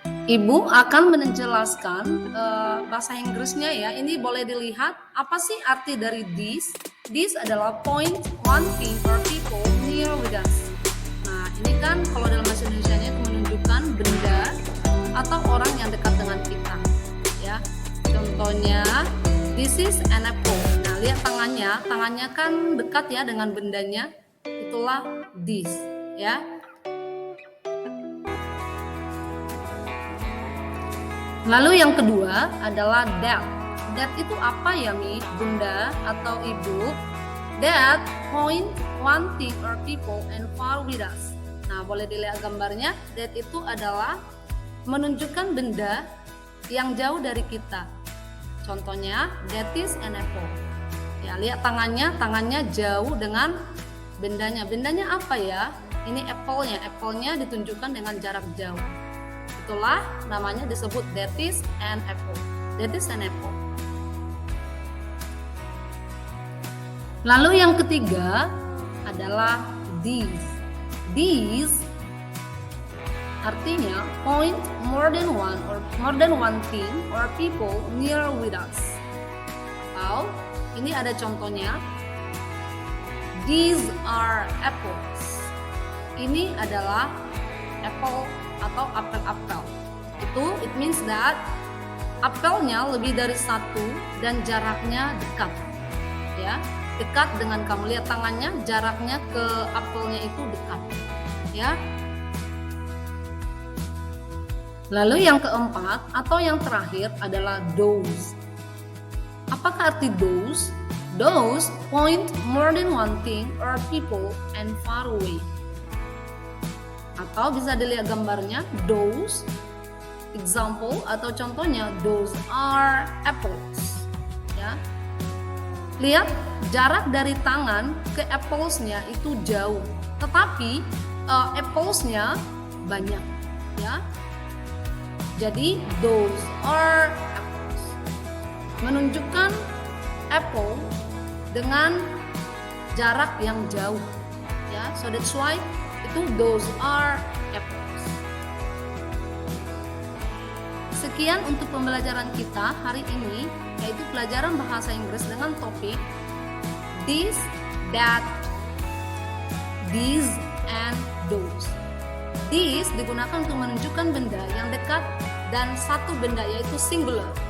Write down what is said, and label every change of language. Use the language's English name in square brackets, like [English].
[Indonesian] Ibu akan menjelaskan bahasa Inggrisnya, ya. Ini boleh dilihat apa sih arti dari [English] this. This adalah point, one thing or people near with us. [Indonesian] Nah, ini kan kalau dalam bahasa Indonesianya itu menunjukkan benda atau orang yang dekat dengan kita, ya. [English] Contohnya, this is an apple. [Indonesian] Nah, lihat tangannya kan dekat, ya, dengan bendanya. Itulah this, ya. Lalu yang kedua adalah that. That itu apa, ya, Mi? Bunda atau ibu? [English] That point, one thing or people and far with us. [Indonesian] Nah, boleh dilihat gambarnya. That itu adalah menunjukkan benda yang jauh dari kita. [English] Contohnya, that is an apple. [Indonesian] Ya, lihat tangannya jauh dengan bendanya. Bendanya apa, ya? Ini apple-nya. Apple-nya ditunjukkan dengan jarak jauh. Itulah namanya disebut [English] that is an apple. That is an apple. [Indonesian] Lalu yang ketiga adalah these. [English] These artinya point, more than one thing or people near with us. [Indonesian] Atau ini ada contohnya. [English] These are apples. [Indonesian] Ini adalah apple atau apel-apel. [English] It means that [Indonesian] apelnya lebih dari satu dan jaraknya dekat. Ya, dekat dengan kamu. Lihat tangannya, jaraknya ke apelnya itu dekat. Ya. Lalu yang keempat atau yang terakhir adalah those. Apakah arti those? [English] Those point more than one thing or people and far away. [Indonesian] Atau bisa dilihat gambarnya, those, example atau contohnya, [English] those are apples. [Indonesian] Ya. Lihat jarak dari tangan ke applesnya itu jauh, tetapi applesnya banyak. Ya. Jadi [English] those are apples [Indonesian] menunjukkan apple dengan jarak yang jauh, ya. [English] So that's why itu those are apples. [Indonesian] Sekian untuk pembelajaran kita hari ini, yaitu pelajaran bahasa Inggris dengan topik [English] this, that, these, and those. [Indonesian] This digunakan untuk menunjukkan benda yang dekat dan satu benda, yaitu singular.